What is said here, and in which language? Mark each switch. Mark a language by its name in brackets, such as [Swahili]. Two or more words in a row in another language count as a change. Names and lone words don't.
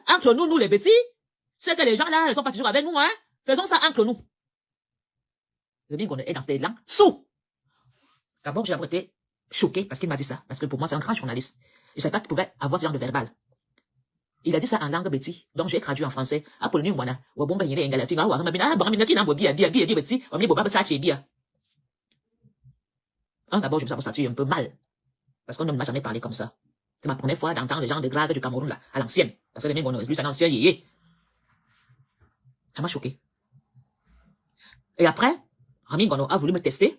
[French] Entre nous, les petits, c'est que les gens là, ils sont pas toujours avec nous, hein? Faisons ça entre nous. Rémi Ngono est dans cet élan, sous. D'abord, j'ai été choqué parce qu'il m'a dit ça. Parce que pour moi, c'est un grand journaliste. Je ne savais pas qu'il pouvait avoir ce genre de verbal. Il a dit ça en langue béti. Donc, j'ai traduit en français. [Ewondo] Apollonie Ngono, wabomba yine engala finga wa mabina bangamina kina bobia bia béti, wamni boba sa bia. [French] D'abord, je me suis senti un peu mal. Parce qu'on ne m'a jamais parlé comme ça. C'est ma première fois d'entendre les gens de grade du Cameroun, là, à l'ancienne. Parce que les Ngono, lui, c'est un ancien yéyé. Ça m'a choqué. Et après, Rémi Ngono a voulu me tester.